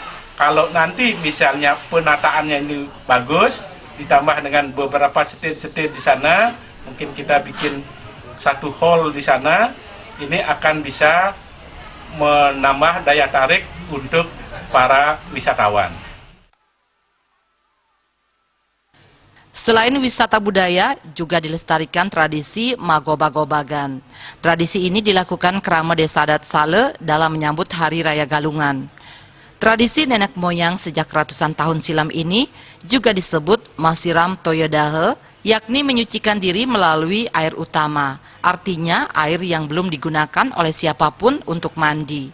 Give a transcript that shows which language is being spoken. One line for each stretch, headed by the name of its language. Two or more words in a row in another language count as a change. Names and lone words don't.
Indonesian: Kalau nanti misalnya penataannya ini bagus, ditambah dengan beberapa setir-setir di sana, mungkin kita bikin satu hall di sana, ini akan bisa menambah daya tarik untuk para wisatawan. Selain wisata budaya, juga dilestarikan tradisi magoba-gobagan. Tradisi ini dilakukan kerama Desa Adat Sale dalam menyambut Hari Raya Galungan. Tradisi nenek moyang sejak ratusan tahun silam ini juga disebut masiram toyodahe, yakni menyucikan diri melalui air utama, artinya air yang belum digunakan oleh siapapun untuk mandi.